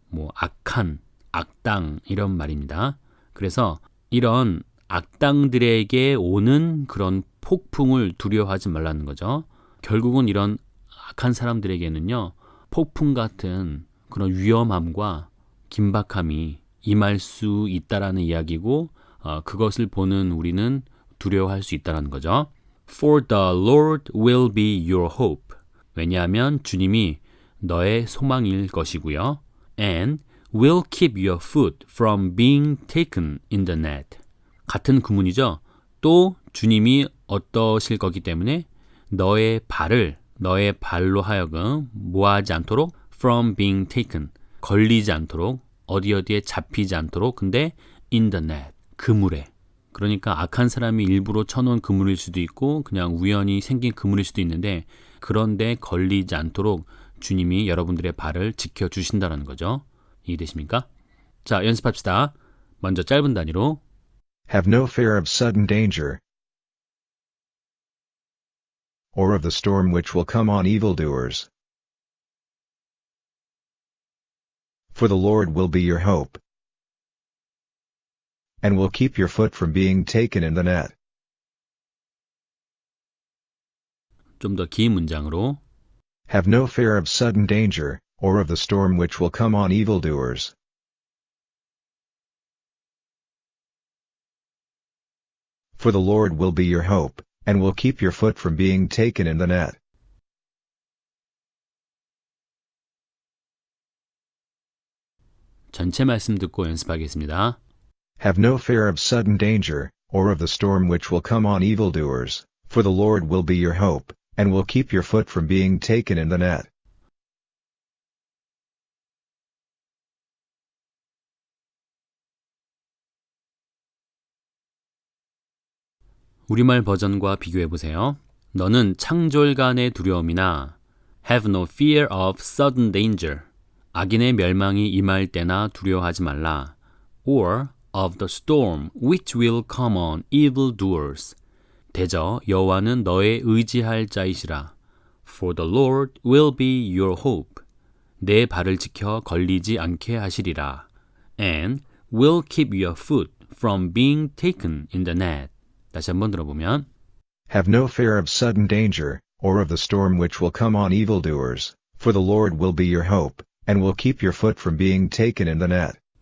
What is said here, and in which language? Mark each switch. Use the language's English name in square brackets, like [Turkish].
[Korean] 뭐 악한, 악당 이런 말입니다. 그래서 이런 악당들에게 오는 그런 폭풍을 두려워하지 말라는 거죠. 결국은 이런 악한 사람들에게는요, 폭풍 같은 그런 위험함과 긴박함이 임할 수 있다라는 이야기고, 그것을 보는 우리는 두려워할 수 있다는 거죠. [English] For the Lord will be your hope. [Korean] 왜냐하면 주님이 너의 소망일 것이고요. [English] And will keep your foot from being taken in the net. [Korean] 같은 구문이죠. 또 주님이 어떠실 거기 때문에 너의 발로 하여금 뭐하지 않도록 [English] from being taken, [Korean] 걸리지 않도록, 어디에 잡히지 않도록, 근데 [English] in the net, [Korean] 그물에. 그러니까 악한 사람이 일부러 쳐놓은 그물일 수도 있고 그냥 우연히 생긴 그물일 수도 있는데, 그런데 걸리지 않도록 주님이 여러분들의 발을 지켜주신다는 거죠. 이해되십니까? 자, 연습합시다. 먼저 짧은 단위로 [English] Have no fear of sudden danger, or of the storm which will come on evildoers. For the Lord will be your hope, and will keep your foot from being taken in the net. [Korean] 좀 더 긴 문장으로 [English] Have no fear of sudden danger, or of the storm which will come on evildoers. For the Lord will be your hope, and will keep your foot from being taken in the net. [Korean] 전체 말씀 듣고 연습하겠습니다. [English] Have no fear of sudden danger, or of the storm which will come on evildoers, for the Lord will be your hope, and will keep your foot from being taken in the net. [Korean] 우리말 버전과 비교해보세요. 너는 창졸간의 두려움이나 [English] have no fear of sudden danger. [Korean] 악인의 멸망이 임할 때나 두려워하지 말라. [English] or of the storm which will come on evildoers. [Korean] 대저 여호와는 너의 의지할 자이시라. [English] For the Lord will be your hope. [Korean] 내 발을 지켜 걸리지 않게 하시리라. [English] And will keep your foot from being taken in the net. [Korean] 다시 한번 들어보면 [English] Have no fear of sudden danger, or of the storm which will come on evildoers, for the Lord will be your hope, and will keep your foot from being taken in the net.